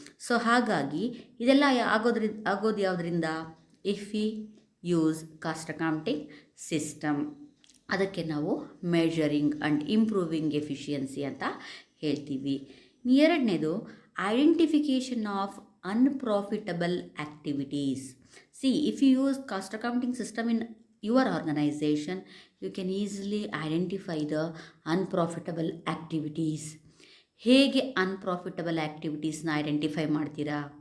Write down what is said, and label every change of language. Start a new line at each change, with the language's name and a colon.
Kannada: So ಹಾಗಾಗಿ ಇದೆಲ್ಲ ಆಗೋದು ಯಾವುದರಿಂದ?
English: If we use cost accounting system.
Kannada: ಅದಕ್ಕೆ ನಾವು
English: measuring and improving efficiency
Kannada: ಅಂತ ಹೇಳ್ತೀವಿ.
English: ಎರಡನೇದು identification of unprofitable activities. if you use cost accounting system in your organization, you can easily identify the unprofitable activities.
Kannada: ಹೇಗೆ ಅನ್ಪ್ರಾಫಿಟಬಲ್ ಆ್ಯಕ್ಟಿವಿಟೀಸ್ನ ಐಡೆಂಟಿಫೈ ಮಾಡ್ತೀರಾ?